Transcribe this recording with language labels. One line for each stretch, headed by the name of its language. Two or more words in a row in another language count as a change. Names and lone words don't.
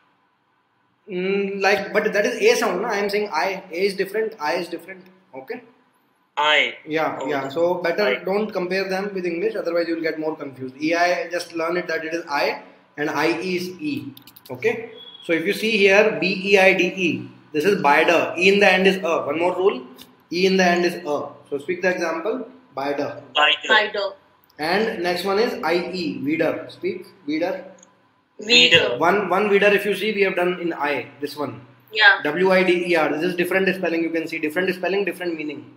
English: But that is A sound. No? I am saying I. A is different. I is different. Okay. I. Yeah. Oh, Yeah. So better I. don't compare them with English. Otherwise, you will get more confused. EI, just learn it that it is I and IE is E. Okay. So if you see here, BEIDE. This is bider. E in the end is a. One more rule. E in the end is a. So speak the example. Bider. Bider, And next one is IE. Weeder. Speak. Weeder. Weeder. One weeder. If you see, we have done in I. This one. Yeah. WIDER. This is different spelling. You can see different spelling, different meaning.